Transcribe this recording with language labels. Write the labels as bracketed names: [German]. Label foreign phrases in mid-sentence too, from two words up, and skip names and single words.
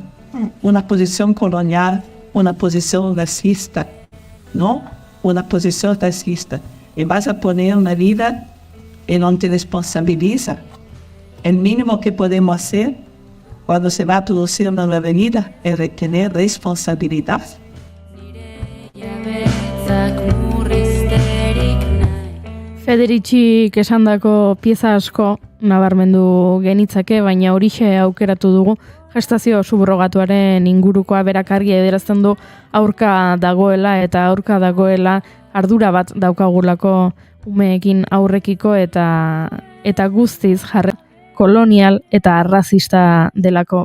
[Spanish] Una posición colonial, una posición racista, ¿no? Una posición racista. Y vas a poner una vida y no te responsabiliza. El mínimo que podemos hacer cuando se va a producir una nueva vida es tener responsabilidad. [Basque] Federicik esandako pieza asko nabarmendu genitzake, baina horixe aukeratu dugu gestazio subrogatuaren ingurukoa berak argi adierazten du aurka dagoela eta aurka dagoela ardura bat daukagulako umeekin aurrekiko eta guztiz jarre kolonial eta arrazista delako.